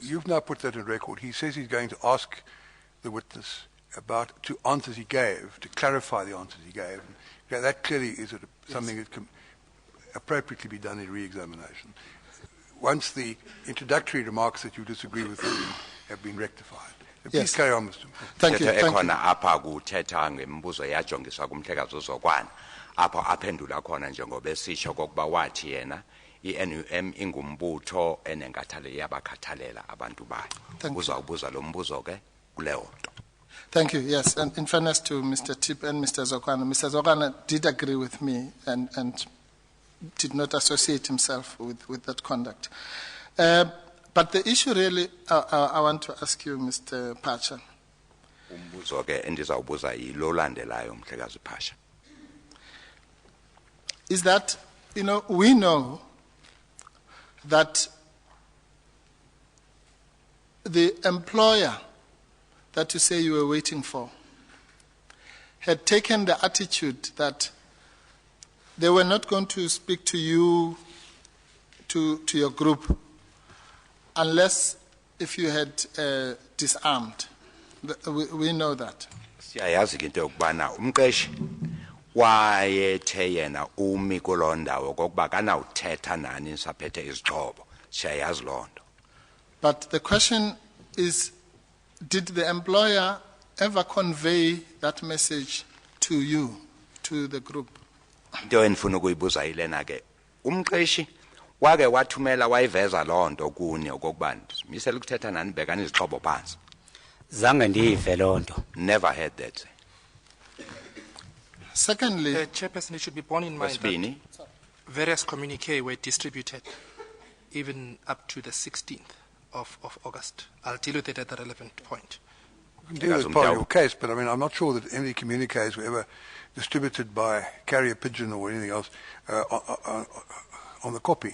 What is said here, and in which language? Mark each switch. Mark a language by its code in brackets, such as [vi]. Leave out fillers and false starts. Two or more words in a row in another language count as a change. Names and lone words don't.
[en] You've now put that in record. He says he's going to ask the witness about two answers he gave, to clarify the answers he gave. Okay, that clearly is something that can appropriately be done in re-examination. Once the introductory remarks that you disagree with have been rectified. Please Yes. carry on, Mr. Thank you. [xh] Thetho [en] Thank you. [xh] ekhona apha kuthetha ngemibuzo yajongiswa kumhlekazi uZokwana apho aphendula khona njengoba esitsho kokuba wathi yena iNUM ingumbutho enenkathalo yabakhathalela abantu bayo. [en] Thank you. [xh] Uzawubuza lo mbuzo ke kuleyo nto. [en] Thank you. Yes, and in fairness to Mr. Tip and Mr. Zokwana did agree with me and did not associate himself with that conduct. But the issue really, I want to ask you, Mr. Phatsha, [xh] Umbuzo ke endizawubuza yilo landelayo umhlekazi Phatsha. [en] is that, we know that the employer that you say you were waiting for had taken the attitude that they were not going to speak to you, to your group, unless if you had disarmed. We know that. [xh] Siyayazi ke into yokubana umqeshi wayethe yena umi kuloo ndawo kokuba kanawuthetha nani saphethe izixhobo. Siyayazi loo nto. [en] But the question is, did the employer ever convey that message to you, to the group? [xh] Into endifuna ukuyibuza yilena ke umqeshi wake wathumela wayiveza loo nto kuni okokuba misela ukuthetha nani bekani izixhobo phansi. Zange ndive loo nto. [en] Never heard that. Secondly, Chairperson, it should be borne in mind [xh] Wesibini, [en] that various communiques were distributed even up to the 16th of August. I'll deal with it at the relevant point. You can deal with part of your case, but I mean, I'm not sure that any communiques were ever distributed by carrier pigeon or anything else on the copy.